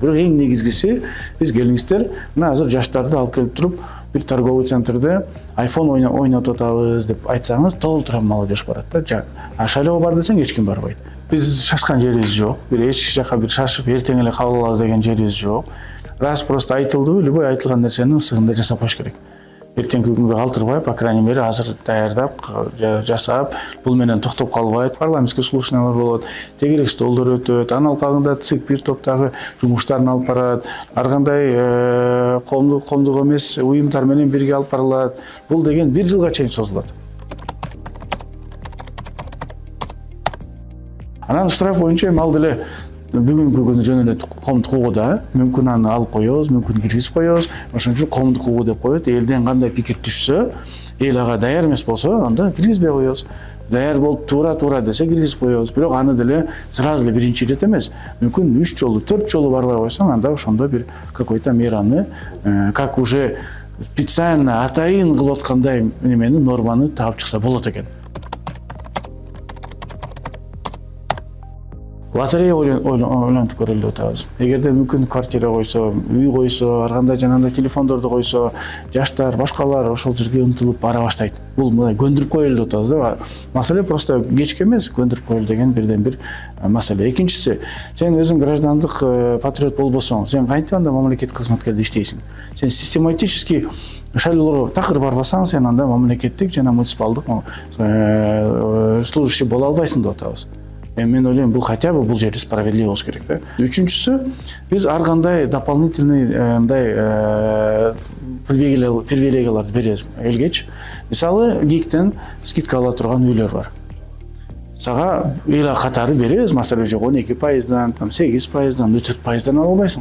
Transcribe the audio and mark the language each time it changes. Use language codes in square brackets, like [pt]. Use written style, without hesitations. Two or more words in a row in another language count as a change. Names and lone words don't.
[ky] Бирок эң негизгиси биз келиңиздер, мына азыр жаштарды алып келип туруп, бир [ru] торговый центрде [ky] iPhone ойнотуп атабыз деп айтсаңыз, толтура молодежь барат да. А шайлоого бар десең эч ким барбайт. Биз шашкан жерибиз жок. Бир эч жака бир шашып эртең эле кабыл алабыз деген жерибиз жок. [ru] Раз просто [ky] айтылды, любой айтылган нерсенин ысыгында жасап коюш керек. Эртеңки күнгө калтырбай, [ru] по крайней мере, [ky] азыр даярдап, жасап, бул менен токтоп калбайт. [ru] Парламентский слушаниялар [ky] болот, тегерек столдор өтөт, анын алкагында ЦИК бир топтогу жумуштарын алып барат, ар кандай коомдук эмес уюмдар менен бирге алып барылат. Бул деген 1 жылга чейин созулат. Анан штраф боюнча эми ал деле бүгүнкү күнү жөн эле коомдук угууда мүмкүн аны алып коебуз, мүмкүн киргизип коебуз. Ошон үчүн коомдук угуу деп коет. Элден кандай пикир түшсө, эл ага даяр эмес болсо, анда киргизбей коебуз. Даяр болуп туура десе киргизип коебуз. Бирок аны деле сразу эле биринчи ирет эмес. Мүмкүн 3 жолу, 4 жолу барбай койсоң, анда ошондо бир [ru] какой-то мераны, как уже специально [ky] атайын кылып аткандай немени норманы таап чыкса болот экен. Лотерея ойлонуп көрөлү деп атабыз. Эгерде мүмкүн квартира койсо, үй койсо, ар кандай жанагындай телефондорду койсо, жаштар, башкалар ошол жерге умтулуп бара баштайт. Бул мындай көндүрүп коелу деп атабыз да. Маселе просто кечке эмес, көндүрүп коелу деген бирден бир маселе. Экинчиси, сен өзүң граждандык патриот болбосоң, сен кантип анда мамлекеттик кызматкерде иштейсиң? Сен систематически шайлоолорго такыр барбасаң, сен анда мамлекеттик жана муниципалдык служащий боло албайсың деп атабыз. Мен ойлойм, бул [ru] хотя бы [ky] бул жерде справедливо болуш керек да. Үчүнчүсү, биз ар кандай дополнительный мындай привилегияларды беребиз элгечи. Мисалы, ГИКтен скидка ала турган үйлөр бар. Сага эл катары беребиз, маселе жок, 12%, 8%, 4%дан ала албайсың.